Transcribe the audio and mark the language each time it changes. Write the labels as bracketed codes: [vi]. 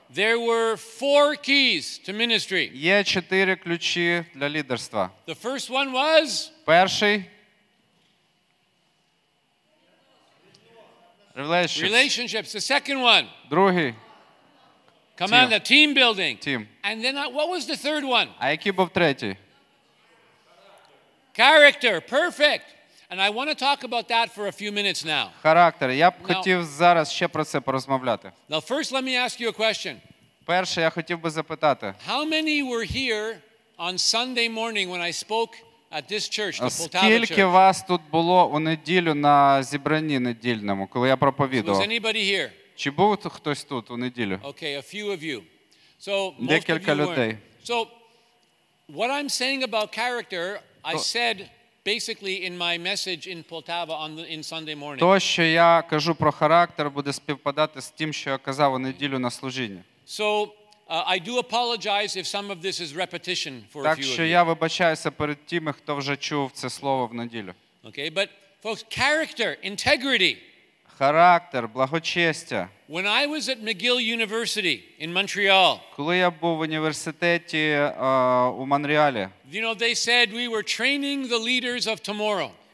[en] There were 4 keys to ministry. [uk] Є 4 ключі для лідерства. [en] The first one was [uk] Перший relationships. [en] The second one. [uk] Другий [en] Team building. Team. And then what was the third one? [uk] А який був третій? [en] Character. Perfect. And I want to talk about that for a few minutes now. [uk] Характер. Я б хотів зараз ще про це порозмовляти. [en] Now first let me ask you a question. [uk] Перше, я хотів би запитати. [en] How many were here on Sunday morning when I spoke at this church, the Poltava church? [uk] Скільки вас тут було у неділю на зібранні недільному, коли я проповідував? [en] Was anybody here? [uk] Чи був хтось тут у неділю? [en] Okay, a few of you. So [uk] Декілька людей. [en] So what I'm saying about character, I said basically in my message in Poltava in Sunday morning. [uk] То, що я кажу про характер, буде співпадати з тим, що я казав у неділю на служінні. [en] So I do apologize if some of this is repetition for a few of you. [uk] Так що я вибачаюся перед тими, хто вже чув це слово в неділю. [en] Okay, but folks, character, integrity. [uk] Характер, благочестя. [en] When I was at McGill University in Montreal. [uk] Коли я був в університеті у Монреалі. [en] You know, they said we were training the leaders of tomorrow.